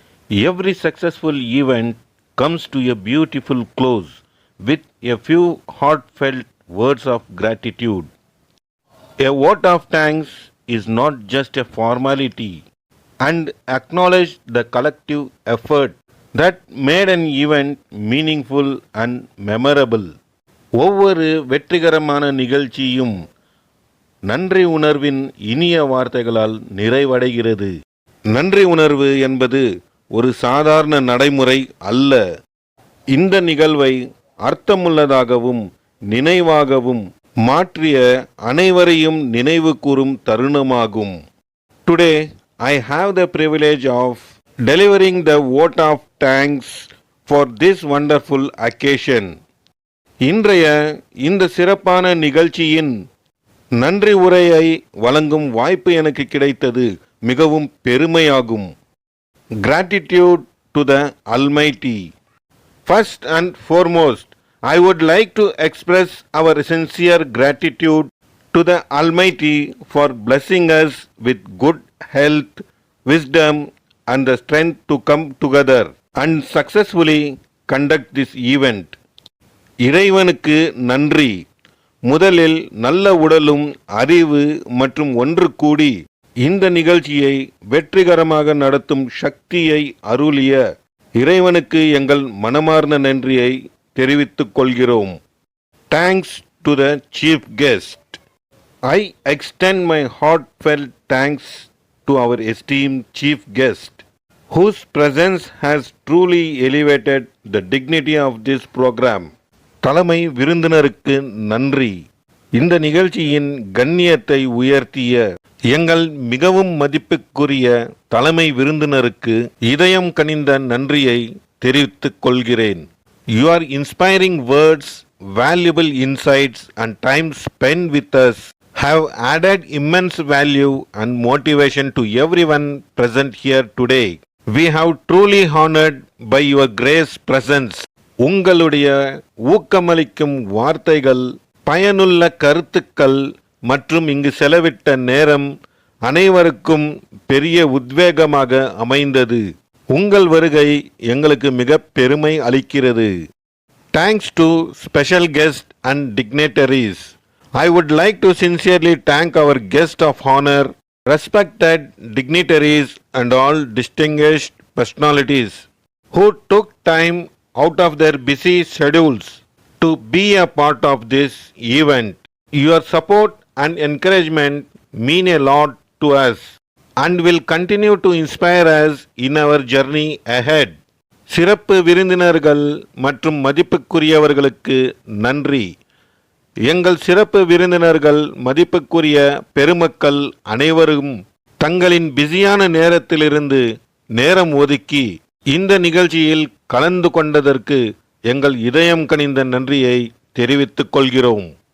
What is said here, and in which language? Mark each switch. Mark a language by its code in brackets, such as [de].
[en] Every successful event comes to a beautiful close with a few heartfelt words of gratitude. A vote of thanks is not just a formality and acknowledge the collective effort that made an event meaningful and memorable. [ta] ஒவ்வொரு வெற்றிகரமான நிகழ்ச்சியும் நன்றி உணர்வின் இனிய வார்த்தைகளால் நிறைவடைகிறது. நன்றி உணர்வு என்பது ஒரு சாதாரண நடைமுறை அல்ல. இந்த நிகழ்வை அர்த்தமுள்ளதாகவும் நினைவாகவும் மாற்றிய அனைவரையும் நினைவு கூறும் தருணமாகும். [en] Today, I have the privilege of delivering the vote of thanks for this wonderful occasion. [ta] இன்றைய இந்த சிறப்பான நிகழ்ச்சியின் நன்றி உரையை வழங்கும் வாய்ப்பு எனக்கு கிடைத்தது மிகவும் பெருமையாகும். [en] Gratitude to the Almighty. First and foremost, I would like to express our sincere gratitude to the Almighty for blessing us with good health, wisdom, and the strength to come together and successfully conduct this event. [ta] இறைவனுக்கு நன்றி. முதலில் நல்ல உடலும் அறிவு மற்றும் ஒன்று கூடி இந்த நிகழ்ச்சியை வெற்றிகரமாக நடத்தும் சக்தியை அருளிய இறைவனுக்கு எங்கள் மனமார்ந்த நன்றியை தெரிவித்துக் கொள்கிறோம். [en] Thanks to the chief guest. I extend my heartfelt thanks to our esteemed chief guest, whose presence has truly elevated the dignity of this program. [ta] தலைமை விருந்தினருக்கு நன்றி. இந்த நிகழ்ச்சியின் கண்ணியத்தை உயர்த்திய எங்கள் மிகவும் மதிப்புக்குரிய தலைமை விருந்தினருக்கு இதயம் கனிந்த நன்றியை தெரிவித்துக் கொள்கிறேன். [en] Your inspiring words, valuable insights and time spent with us have added immense value and motivation to everyone present here today. We have truly honored by your grace presence. [ta] உங்களுடைய ஊக்கமளிக்கும் வார்த்தைகள், பயனுள்ள கருத்துக்கள் மற்றும் இங்கு செலவிட்ட நேரம் அனைவருக்கும் பெரிய உத்வேகமாக அமைந்தது. உங்கள் வருகை எங்களுக்கு மிக பெருமை அளிக்கிறது. [en] Thanks to special guests and dignitaries. I would like to sincerely thank our guest of honor, respected dignitaries and all distinguished personalities who took time out of their busy schedules to be a part of this event. Your support and encouragement mean a lot to us and will continue to inspire us in our journey ahead. [ta] சிறப்பு விருந்தினர்கள் மற்றும் மதிப்புக்குரியவர்களுக்கு நன்றி. எங்கள் சிறப்பு விருந்தினர்கள், மதிப்புக்குரிய பெருமக்கள் அனைவரும் தங்களின் பிஸியான நேரத்திலிருந்து நேரம் ஒதுக்கி இந்த நிகழ்ச்சியில் கலந்து கொண்டதற்கு எங்கள் இதயம் கனிந்த நன்றியை தெரிவித்துக் கொள்கிறோம்.